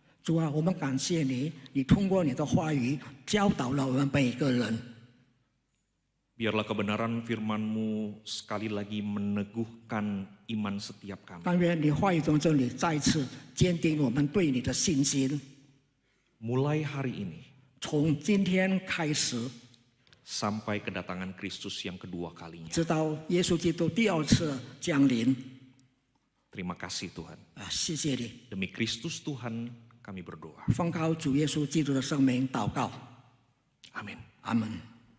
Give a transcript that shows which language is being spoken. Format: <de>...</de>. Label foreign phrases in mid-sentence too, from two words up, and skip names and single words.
<zh>主啊，我们感谢你，你通过你的话语教导了我们每一个人。</zh> <id>Biarlah kebenaran firman-Mu sekali lagi meneguhkan iman setiap kami.</id> <zh>但愿你话语中真理再次坚定我们对你的信心。</zh> <id>Mulai hari ini</id> <zh>从今天开始，</zh> <id>sampai kedatangan Kristus yang kedua kalinya.</id> <zh>直到耶稣基督第二次降临。</zh> <id>Terima kasih Tuhan.</id> <zh>啊，谢谢你，</zh> <id>Demi Kristus Tuhan kami berdoa.</id> <zh>奉靠主耶稣基督的圣名祷告，</zh> <id>Amin.</id> <zh>阿门。</zh>